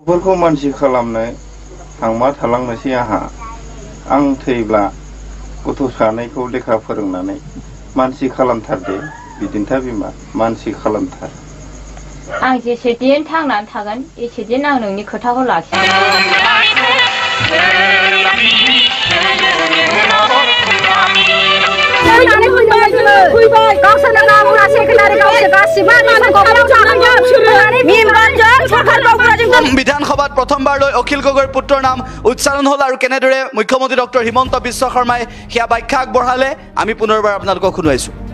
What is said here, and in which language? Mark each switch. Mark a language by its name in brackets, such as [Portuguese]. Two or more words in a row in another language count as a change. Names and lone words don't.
[Bodo] बेफोरखौ मानसि खालामनो थांमा थालांनोसै आंहा आं थैब्ला गथ' सानैखौ लेखा फोरोंनानै मानसि खालामथारदे बिदिन्था बिमा मानसि खालामथार आं जेसे दिन थांनानै थागोन एसे दिन आं नोंनि खोथाखौ लाखिगोन [Assamese] বিধানসভাত প্ৰথমবাৰলৈ অখিল গগৈৰ পুত্ৰৰ নাম উচ্চাৰণ হ'ল আৰু কেনেদৰে মুখ্যমন্ত্ৰী ডক্টৰ হিমন্ত বিশ্ব শৰ্মাই সেয়া ব্যাখ্যা আগবঢ়ালে আমি পুনৰবাৰ আপোনালোকক শুনাইছোঁ